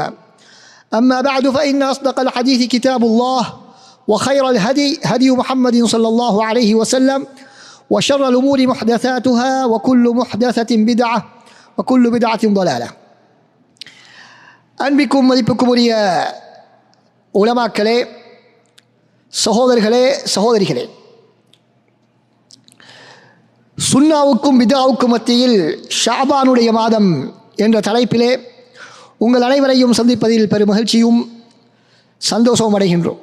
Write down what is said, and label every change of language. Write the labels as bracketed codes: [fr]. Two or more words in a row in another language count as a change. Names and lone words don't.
[ar] أما بعد فإن أصدق الحديث كتاب الله وخير الهدي هدي محمد صلى الله عليه وسلم وشر الأمور محدثاتها وكل محدثة بدعة وكل بدعة ضلالة. أنبكم مدبكم [ta] உரிய உலமாக்களே, சகோதரர்களே, சகோதரிகளே, சுன்னாவுக்கும் பிதாவுக்கும் மத்தியில் ஷாபானுடைய மாதம் என்ற தலைப்பிலே உங்கள் அனைவரையும் சந்திப்பதில் பெரும் மகிழ்ச்சியும் சந்தோஷமும் அடைகின்றோம்.